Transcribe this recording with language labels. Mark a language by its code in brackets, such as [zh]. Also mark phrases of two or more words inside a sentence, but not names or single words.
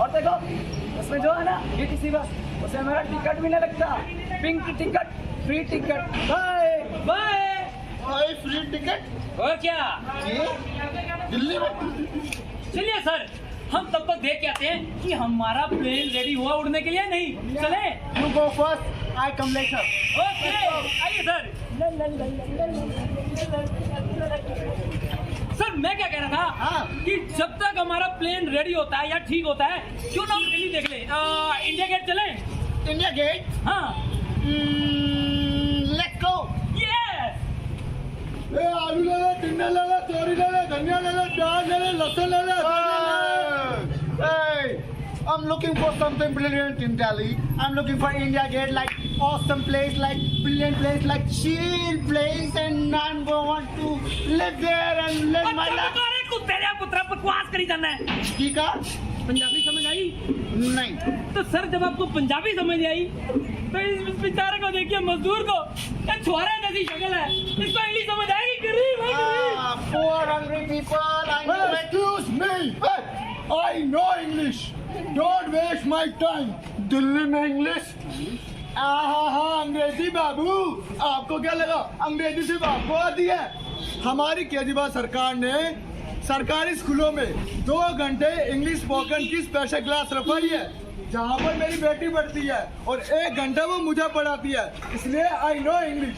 [hi] और देखो उसमें जो है ना डीटीसी बस, उससे मेरा टिकट भी नहीं लगता, [en] pink ticket, free ticket. [hi] बाय बाय। भाई [en] free ticket [hi] और क्या? दिल्ली में? चलिए सर, हम तब तक देख के आते हैं कि हमारा [en] plane ready [hi] हुआ उड़ने के लिए। नहीं चले? [en] You go first, I come later. [hi] ओके, आइए सर। सर मैं क्या कह रहा था हाँ। कि जब तक हमारा [en] plane ready [hi] होता है या ठीक होता है, क्यों ना हम दिल्ली देख ले। इंडिया गेट चले? इंडिया गेट? हाँ। [en] Let's go. [hi] यस। ए, आलू ले ले, टिंडे ले ले, तोरी ले ले, धनिया ले ले, प्याज ले ले, लहसुन ले ले। [en] Hey, I'm looking for something brilliant in Delhi. I'm looking for India Gate, like awesome place, like brilliant place, like chill place, and I'm going to live there and live my life. [pa] ਕੁੱਤੇ ਨੇ ਪੁੱਤਰਾ ਬਕਵਾਸ ਕਰੀ ਜਾਣਾ ਹੈ। [hi] ठीक है? पंजाबी समझ आई? नहीं। तो सर जब आपको पंजाबी समझ आई, तो इस बेचारे को देखिए, मजदूर को, ये छुआरे जैसी शक्ल है, इसको इंग्लिश समझ आएगी? गरीब है, गरीब। [en] Poor hungry people. I know it. Excuse me. I know English. Don't waste my time. [hi] दिल्ली में इंग्लिश? हाँ, अंग्रेजी बाबू, आपको क्या लगा अंग्रेजी सिर्फ आपको आती है? हमारी केजरीवाल सरकार ने सरकारी स्कूलों में 2 घंटे [en] English spoken [hi] की [en] special class [hi] रखवाई है, जहाँ पर मेरी बेटी पढ़ती है, और 1 घंटा वो मुझे पढ़ाती है, इसलिए [en] I know English.